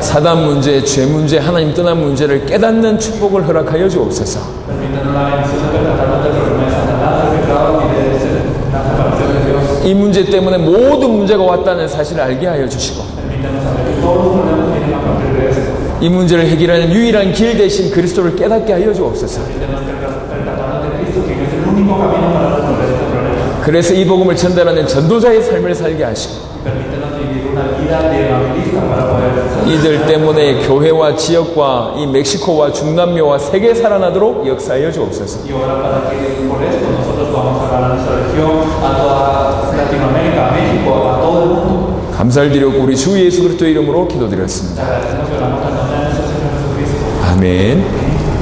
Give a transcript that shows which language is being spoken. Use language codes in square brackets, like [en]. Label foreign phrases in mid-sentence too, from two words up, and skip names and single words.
[ko] 사단 문제, 죄 문제, 하나님 떠난 문제를 깨닫는 축복을 허락하여 주옵소서. [es] Permítanos la bendición de percatarnos del problema de Satanás, del pecado y de la separación de Dios. [ko] 이 문제 때문에 모든 문제가 왔다는 사실을 알게 하여 주시고 [es] Permítanos saber que todos los problemas vienen a partir de esto. [ko] 이 문제를 해결하는 유일한 길 대신 그리스도를 깨닫게 하여 주옵소서. [es] Permítanos percatarnos de Cristo, quien es el único camino para resolver este problema. [ko] 그래서 이 복음을 전달하는 전도자의 삶을 살게 하시고 [es] Permítanos vivir una vida de evangelista para poder [ko] 이들 때문에 교회와 지역과 이 멕시코와 중남미와 세계 살아나도록 역사하여 주옵소서. [es] y ahora para que por esto nosotros podamos hablar a nuestra región, a toda Latinoamérica, a México, a todo el mundo. [ko] 감사를 드리고 우리 주 예수 그리스도의 이름으로 기도드렸습니다. [es] Te agradecemos y oramos en el nombre de nuestro Señor Jesucristo. [ko] 아멘.